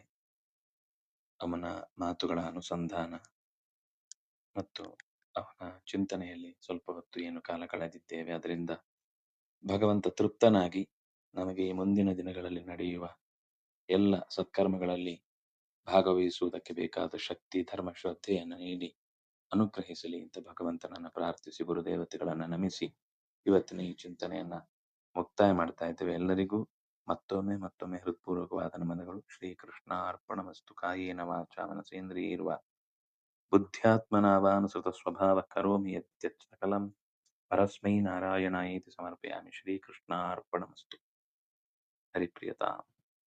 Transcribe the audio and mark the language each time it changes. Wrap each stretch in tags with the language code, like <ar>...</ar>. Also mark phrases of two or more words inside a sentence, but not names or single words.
<kn>ಅವನ ಮಾತುಗಳ ಅನುಸಂಧಾನ ಮತ್ತು ಅವನ ಚಿಂತನೆಯಲ್ಲಿ ಸ್ವಲ್ಪ ಹೊತ್ತು ಏನು ಕಾಲ ಕಳೆದಿದ್ದೇವೆ, ಅದರಿಂದ ಭಗವಂತ ತೃಪ್ತನಾಗಿ ನಮಗೆ ಈ ಮುಂದಿನ ದಿನಗಳಲ್ಲಿ ನಡೆಯುವ ಎಲ್ಲ ಸತ್ಕರ್ಮಗಳಲ್ಲಿ ಭಾಗವಹಿಸುವುದಕ್ಕೆ ಬೇಕಾದ ಶಕ್ತಿ, ಧರ್ಮ, ಶ್ರದ್ಧೆಯನ್ನು ನೀಡಿ ಅನುಗ್ರಹಿಸಲಿ ಅಂತ ಭಗವಂತನನ್ನ ಪ್ರಾರ್ಥಿಸಿ ಗುರುದೇವತೆಗಳನ್ನ ನಮಿಸಿ ಇವತ್ತಿನ ಈ ಚಿಂತನೆಯನ್ನ ಮುಕ್ತಾಯ ಮಾಡ್ತಾ ಇದ್ದೇವೆ. ಎಲ್ಲರಿಗೂ ಮತ್ತೊಮ್ಮೆ ಹೃತ್ಪೂರ್ವಕವಾದ ನಮನಗಳು.</kn> <sa>ಶ್ರೀಕೃಷ್ಣ ಅರ್ಪಣಮಸ್ತು. ಕಾಯೇನ ವಾಚಾ ಮನಸೇಂದ್ರಿಯೈರ್ವಾ ಬುದ್ಧ್ಯಾತ್ಮನಾವಾನುಸೃತ ಸ್ವಭಾವ ಕರೋಮಿ ಯತ್ಯತ್ ಸಕಲಂ ಪರಸ್ಮೈ ನಾರಾಯಣಾಯೇತಿ ಸಮರ್ಪಯಾಮಿ. ಶ್ರೀಕೃಷ್ಣ ಅರ್ಪಣಮಸ್ತು. ಹರಿಪ್ರಿಯತಾಂ.</sa>